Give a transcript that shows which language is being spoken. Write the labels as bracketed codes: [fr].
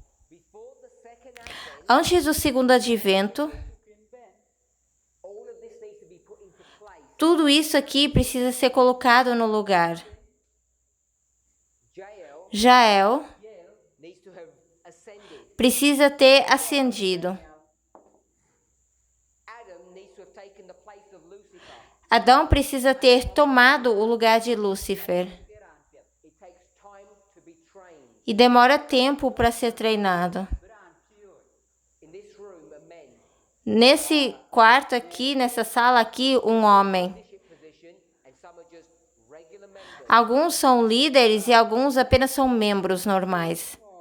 [en] Before the second advent, [pt] Antes do segundo advento, [en] all of this needs to be put into place. [pt] tudo isso aqui precisa ser colocado no lugar. [en] Jael [pt] Jael [en] needs to have ascended. [pt] precisa ter ascendido. [en] Adam needs to have taken the place of Lucifer. [pt] Adão precisa ter tomado o lugar de Lúcifer. [en] It takes time to be trained. [pt] E demora tempo para ser treinado. [en] In this room are men, [pt] Nesse quarto aqui, nessa sala aqui, um homem. [en] leadership position, and some are just regular members. [pt] Alguns são líderes e alguns apenas são membros normais.